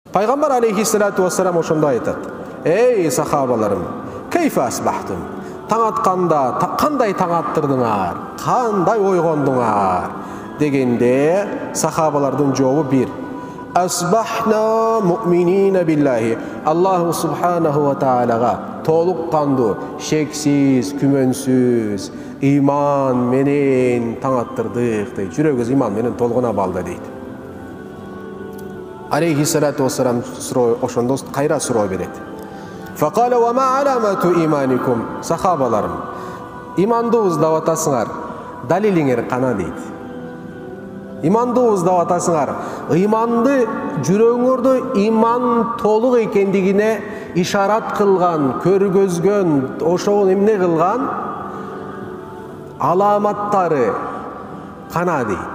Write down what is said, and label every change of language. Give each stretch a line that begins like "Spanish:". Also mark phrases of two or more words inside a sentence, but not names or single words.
Kyrgyz: Пайгамбар
Arabic: عليه الصلاة والسلام
Kyrgyz: ошондо айтат:
Arabic: "Эй сахабаларым, кейфе асбахтум?"
Kyrgyz: Таң атканда кандай таң аттырдыңар, кандай ойгондуңар дегенде сахабалардын жообу бир:
Arabic: "أصبحنا مؤمنين بالله." الله سبحانه
Kyrgyz: ва таалага толук кандуу, шексиз, күмөнсүз иман менен таң аттырдык дейт. Жүрөгүбүз иман менен толгуна балды дейт.
Arabic: عليه الصلاة والسلام
Kyrgyz: ошондо кайра суроо берет.
Arabic: فقال وما علامة إيمانكم?
Kyrgyz: Сахабаларым, иманды уздап атасыңар, далилиңер кана дейт. Иманды уздап атасыңар, иманды жүрөгүңөрдө иман толук экендигине ишарат кылган, көргөзгөн, ошол эмне кылган аламаттары кана дейт.